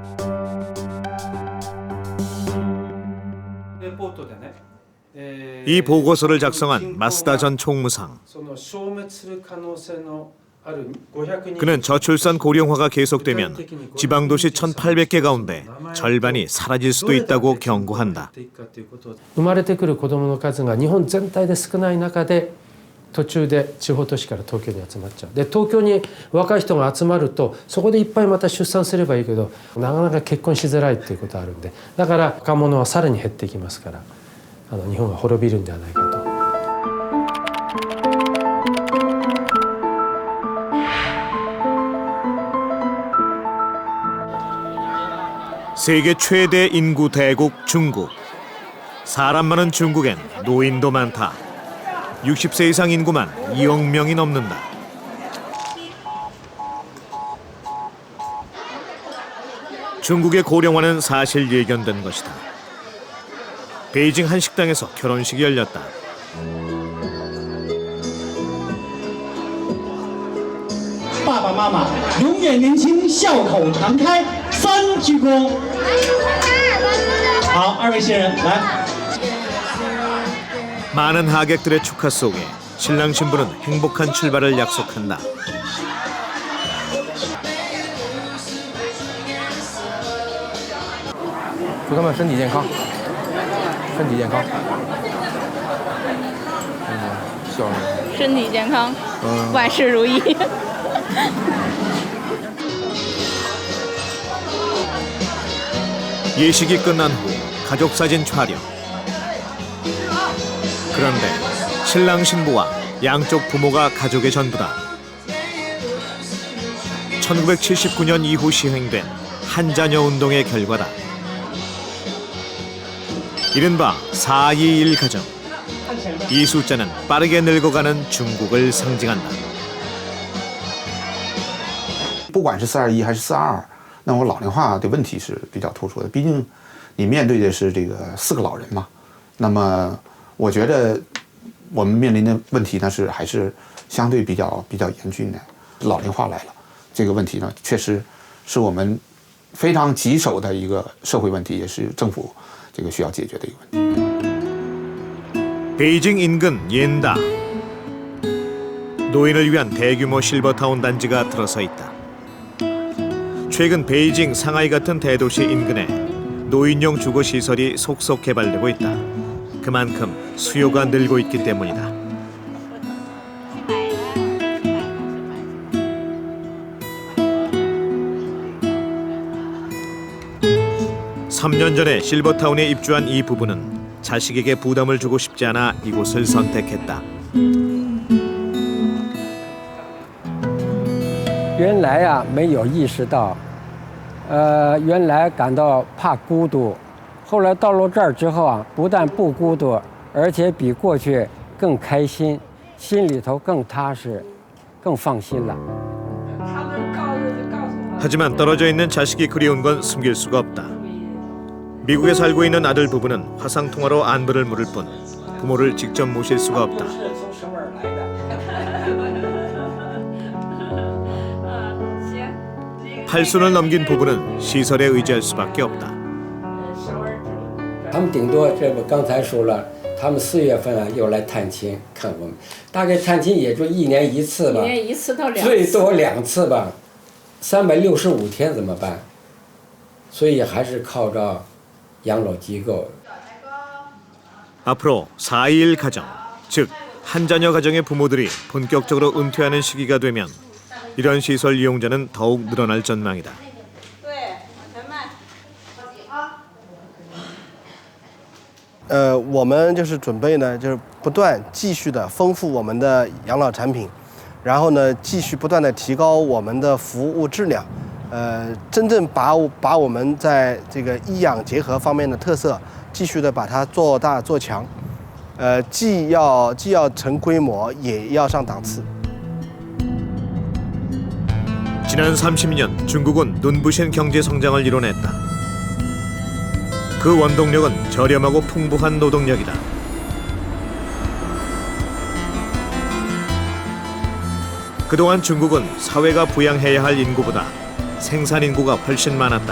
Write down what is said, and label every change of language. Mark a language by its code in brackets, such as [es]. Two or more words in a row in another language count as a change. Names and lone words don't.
[ko] 이 보고서를 작성한 마스다 전 총무상. 그는 저출산 고령화가 계속되면 지방도시 1,800개 가운데 절반이 사라질 수도 있다고 경고한다. [ja] 生まれてくる子どもの数が日本全体で少ない中で途中で地方都市から東京に集まっちゃう。で東京に若い人が集まるとそこでいっぱいまた出産すればいいけどなかなか結婚しづらいっていうことがあるんで、だから若者はさらに減っていきますから、日本は滅びるんではないかと。 [ko] 세계 최대 인구 대국 중국. 사람 많은 중국엔 노인도 많다. 60세 이상 인구만 2억 명이 넘는다. 중국의 고령화는 사실 예견된 것이다. 베이징 한 식당에서 결혼식이 열렸다. 아빠, [zh] 永远年轻，笑口常开，三鞠躬。好，二位新人来。 [ko] 많은 하객들의 축하 속에 신랑 신부는 행복한 출발을 약속한다. [zh] 그거만 身体健康，身体健康。笑容。身体健康，万事如意。 [ko] 예식이 끝난 후 가족 사진 촬영. 그런데 신랑 신부와 양쪽 부모가 가족의 전부다. 1979년 이후 시행된 한자녀 운동의 결과다. 이른바 421 가정. 이 숫자는 빠르게 늙어가는 중국을 상징한다. [zh] 不管是421还是422，那我老龄化的问题是比较突出的。毕竟你面对的是这个4个老人嘛。那么我觉得我们面临的问题呢还是相对比较严峻的。老龄化来了，这个问题呢确实是我们非常棘手的一个社会问题，也是政府这个需要解决的一个问题。 [ko] 베이징 인근 옌다. 노인을 위한 대규모 실버타운 단지가 들어서 있다. 최근 베이징, 상하이 같은 대도시 인근에 노인용 주거시설이 속속 개발되고 있다. 그만큼 수요가 늘고 있기 때문이다. (3년) 전에 실버타운에 입주한 이 부부는 자식에게 부담을 주고 싶지 않아 이곳을 선택했다. [zh] 原来啊没有意识到，原来感到怕孤独，后来到了这儿之后啊，不但不孤独，而且比过去更开心，心里头更踏实，更放心了。 [ko] 하지만 떨어져 있는 자식이 그리운 건 숨길 수가 없다. 미국에 살고 있는 아들 부부는 화상통화로 안부를 물을 뿐 부모를 직접 모실 수가 없다. 팔순을 넘긴 부부는 시설에 의지할 수밖에 없다. [zh] 他们顶多这不刚才说了，他们4月份啊又来探亲看我们，大概探亲也就1年1次吧， 1年1次到2次，最多2次吧，365天怎么办？所以还是靠着养老机构。 [ko] 앞으로 421 가정, 즉 한자녀 가정의 부모들이 본격적으로 은퇴하는 시기가 되면 이런 시설 이용자는 더욱 늘어날 전망이다. [zh] 我们就是准备呢，就是不断继续的丰富我们的养老产品，然后呢，继续不断的提高我们的服务质量，真正把我们在这个医养结合方面的特色，继续的把它做大做强，既要成规模，也要上档次。 [ko] 지난 30년 중국은 눈부신 경제 성장을 이뤄냈다. 그 원동력은 저렴하고 풍부한 노동력이다. 그동안 중국은 사회가 부양해야 할 인구보다 생산 인구가 훨씬 많았다.